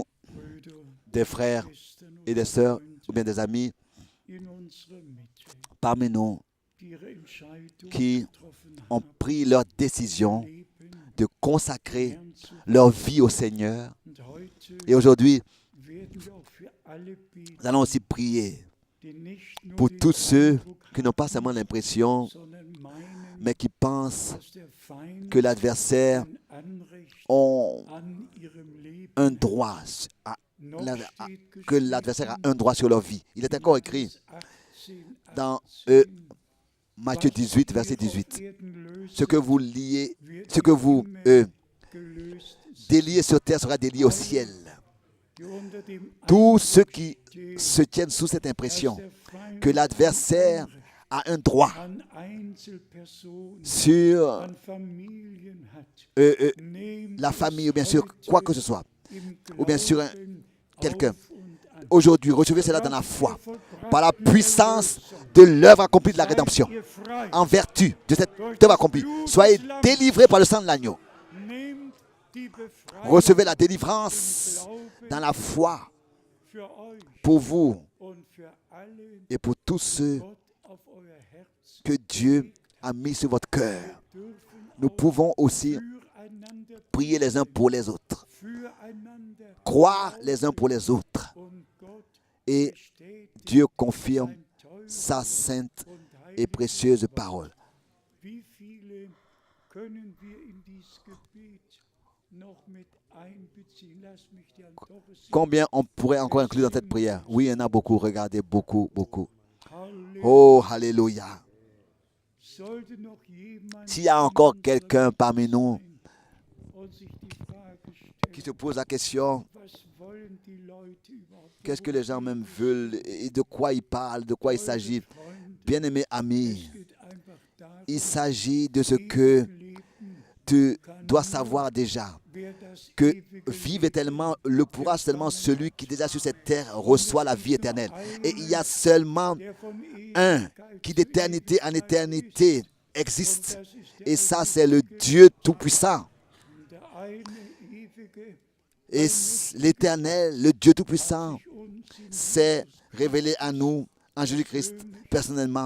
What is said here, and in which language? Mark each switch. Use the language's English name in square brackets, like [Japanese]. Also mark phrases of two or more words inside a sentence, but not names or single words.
[German] Brüder, [French] des frères [German] Schwestern [French] et [German] und [French] des sœurs [German] Freunde [French] ou bien des amis [German] in unserer Mitte, [French] parmi nous [German] die ihre Entscheidung [French] qui [German] getroffen [French] ont [German] haben, [French] pris leur décision [German] Leben [French] de consacrer [German] Herrn zu [French] leur vie au Seigneur? [German] Und heute [French] Et aujourd'hui, [German] werden wir auch für alle beten, [French] nous allons aussi prier [German] die nicht nur [French] pour [German] den [French] tous ceux [German] Eindruck [French] qui n'ont pas seulement l'impression, [German] sondern meinen, [French] mais qui pensent [German] dass der Feind [French] que l'adversaire [German] ein Anrecht [French] ont [German] an ihrem Leben [French] un droit, [German] noch steht [French] que l'adversaire a un droit sur leur vie. Il est encore écrit dans [German] 18, [French] Matthieu 18, verset 18. [German] Erden [French] Ce que vous liez, [German] wird [French] ce que vous [German] gelöst sein, [French] déliez sur terre sera délié au ciel. [German] die unter dem [French] Tous ceux qui [German] stehen, [French] se tiennent sous cette impression [German] dass der Feind [French] que l'adversaire a un droit [German] an Einzelpersonen, [French] sur [German] an Familien hat, nehmt [French] la [German] es [French] famille ou bien sur [German] heute [French] quoi que ce soit, [German] im [French] ou bien sur [German] Glauben [French] quelqu'un. [German] auf und an. [French] Aujourd'hui, recevez cela dans la foi, [German] Kraft der [French] par la [German] vollbrachten [French] puissance [German] Erlösung. [French] de l'œuvre accomplie de la [German] Seid [French] rédemption. [German] ihr frei. [French] En vertu de cette œuvre accomplie, soyez délivrés par le sang de l'agneau. [German] Nehmt die Befreiung [French] Recevez la délivrance [German] im Glauben [French] dans la foi [German] für euch [French] pour vous [German] und für alle [French] et pour tous ceux [German] Gott auf euer Herz. [French] que Dieu a mis sur votre cœur. [German] Dürfen [French] Nous [German] auch [French] pouvons aussi [German] füreinander [French] prier les uns pour les autres, [German] füreinander [French] croire les uns pour les autres. [German] und Gott [French] Et [German] bestätigt [French] Dieu confirme [German] sein teures [French] sa sainte [German] und [French] et [German] heiliges [French] précieuse [German] Wort. [French] parole. [German] Wie viele können wir in dieses Gebet noch mit einbeziehen? Lass mich die an Doris [French] Combien on pourrait encore inclure dans cette prière? Oui, il y en a beaucoup. Regardez, beaucoup, beaucoup. [German] Halleluja. [French] Oh, Alléluia. [German] Sollte noch jemand [French] S'il y a encore [German] in [French] quelqu'un [German] unserer [French] parmi [German] Mitte [French] nous [German] sein und sich die Frage [French] qui [German] stellt, [French] se pose la question, [German] was wollen die Leute überhaupt? [French] qu'est-ce que les gens même veulent et de quoi ils parlent, de quoi il s'agit? Bien-aimés amis, [German] Es geht einfach darum, [French] il s'agit de ce que [German] Leben, [French] tu dois savoir déjà, [German] wer das [French] que [German] ewige [French] vive [German] Leben [French] éternellement, le pourra seulement celui qui déjà sur cette terre reçoit la vie éternelle. Et il y a seulement [German] der von [French] un [German] Ewigkeit [French] qui [German] zu [French] d'éternité en [German] Ewigkeit [French] éternité [German] ist. [French] existe. [German] Und das ist der [French] Et ça, c'est [German] ewige [French] le [German] Gott, [French] Dieu Tout-Puissant. [German] der eine ewige, [French] Et l'Éternel, le Dieu Tout-Puissant, [German] sich uns in [French] s'est révélé à nous en Jésus-Christ personnellement